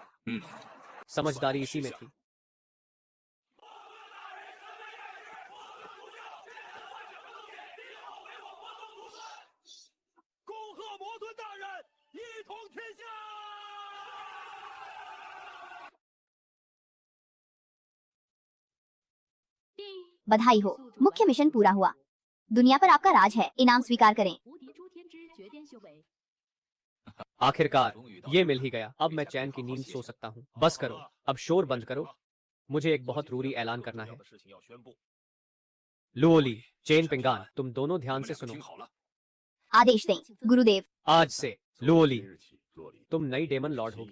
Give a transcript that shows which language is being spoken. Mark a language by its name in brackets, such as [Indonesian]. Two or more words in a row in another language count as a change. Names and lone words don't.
[Hindi] समझदारी इसी में थी। [Chinese] 恭贺魔尊大人一统天下！ [Hindi] बधाई हो, मुख्य मिशन पूरा हुआ। दुनिया पर आपका राज है, इनाम स्वीकार करें। [Chinese] 无敌诸天之绝巅修为。 [Hindi] आखिरकार ये मिल ही गया। अब मैं चैन की नींद सो सकता हूँ। बस करो, अब शोर बंद करो। मुझे एक बहुत जरूरी ऐलान करना है। लुओली, चेन पिंगान, तुम दोनों ध्यान से सुनो। आदेश दें, गुरुदेव। आज से लुओली, तुम नई [English] demon lord [Hindi] होगी।